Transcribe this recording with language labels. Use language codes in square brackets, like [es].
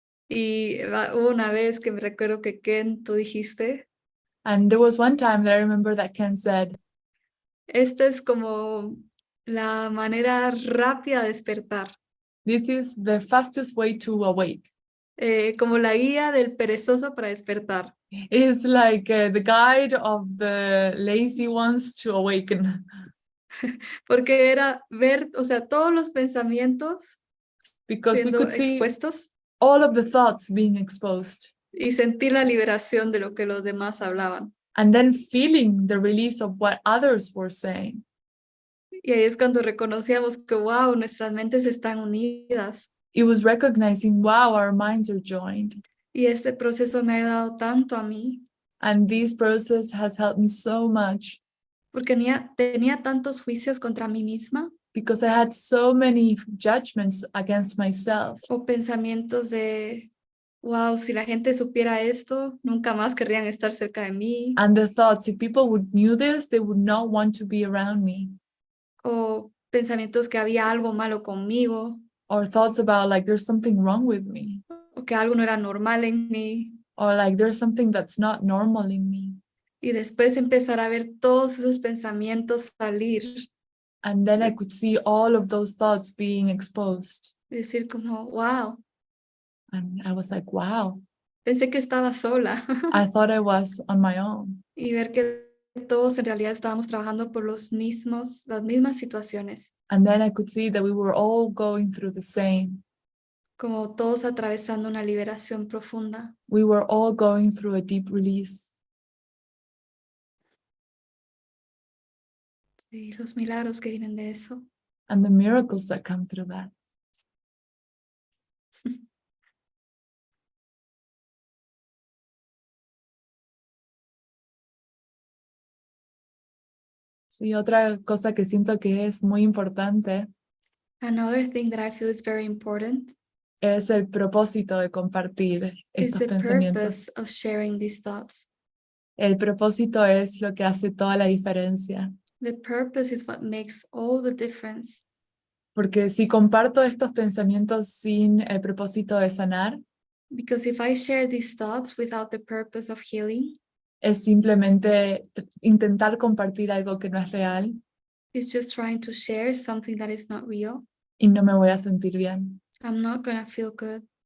[es] Y hubo una vez que me recuerdo que Ken, tú dijiste, [en] And there was one time that I remember that Ken said, [es] esta es como la manera rápida de despertar, [en] this is the fastest way to awake. [es] como la guía del perezoso para despertar. [en] It's like the guide of the lazy ones to awaken. [es] Porque era ver, o sea, todos los pensamientos [en] Because we [es] siendo [en] could see [es] expuestos [en] all of the thoughts being exposed, [es] y sentir la liberación de lo que los demás hablaban. [en] and then feeling the release of what others were saying. [es] Y ahí es cuando reconocíamos que, wow, nuestras mentes están unidas. [en] It was recognizing, wow, our minds are joined. [es] Y este proceso me ha ayudado tanto a mí, [en] And this process has helped me so much [es] porque tenía tantos juicios contra mí misma [en] because I had so many judgments against myself. [es] o pensamientos de, wow, si la gente supiera esto, nunca más querrían estar cerca de mí. [en] And the thoughts, if people knew this, they would not want to be around me. [es] O pensamientos que había algo malo conmigo, [en] Or thoughts about like there's something wrong with me. [es] o que algo no era normal en mí. [en] Or like there's something that's not normal in me. [es] Y después empezar a ver todos esos pensamientos salir. [en] And then I could see all of those thoughts being exposed. [es] Y decir como, wow, [en] And I was like, wow, [es] pensé que estaba sola. [en] I thought I was on my own. [es] Y ver que todos en realidad estábamos trabajando por las mismas situaciones. [en] And then I could see that we were all going through the same. [es] Como todos atravesando una liberación profunda. [en] We were all going through a deep release. [es] Y los milagros que vienen de eso. [en] And the miracles that come through that. [es] Sí, otra cosa que siento que es muy importante [en] Another thing that I feel is very important [es] es el propósito de compartir [en] is [es] estos [en] the [es] pensamientos. [en] purpose of sharing these thoughts. [es] El propósito es lo que hace toda la diferencia. [en] The purpose is what makes all the difference. [es] Porque si comparto estos pensamientos sin el propósito de sanar, [en] Because if I share these thoughts without the purpose of healing, [es] es simplemente intentar compartir algo que no es real [en] it's just trying to share something that is not real. [es] y no me voy a sentir bien. [en] I'm not going to feel good.